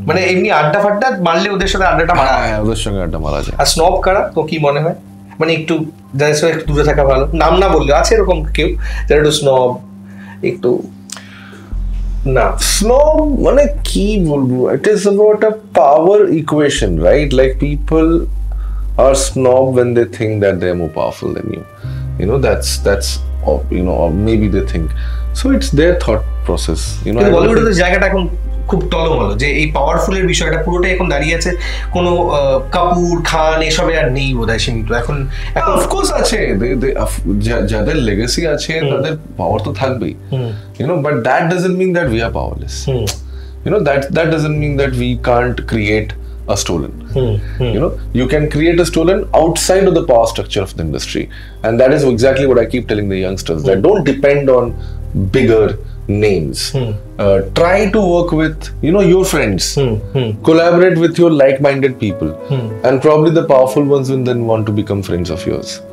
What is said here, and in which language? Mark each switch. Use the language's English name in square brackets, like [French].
[Bangla] মানে এমনি আড্ডা ফাড্ডা মারলে ওদের সাথে আড্ডাটা মারা? হ্যাঁ, ওদের সঙ্গে আড্ডা মারা যায়। আর স্নব কারা তো কি মনে হয়? মানে একটু যাদের সাথে একটু দূরে থাকা ভালো, নাম না বললে আছে এরকম কেউ যারা একটু স্নব, একটু না স্নব মানে কি বলবো, [English] It is about a power equation, right? Like people are snob when they think that they are more powerful than you, that's or maybe they think so, it's their thought process, [Bangla] বলিউডের জায়গাটা এখন খুব টলমলো, যে এই পাওয়ারফুলের বিষয়টা পুরোটাই এখন দাঁড়িয়ে আছে কোনো কাপুর খান এসবে আর নেই বোধহয় সীমিত। এখন অফকোর্স আছে, যাদের লেগেসি আছে তাদের পাওয়ার তো থাকবেই, [English] but that doesn't mean that we are powerless. That doesn't mean that we can't create a stolen. You can create a stolen outside of the power structure of the industry, and that is exactly what I keep telling the youngsters, that don't depend on bigger names. Try to work with your friends, collaborate with your like-minded people, and probably the powerful ones will then want to become friends of yours.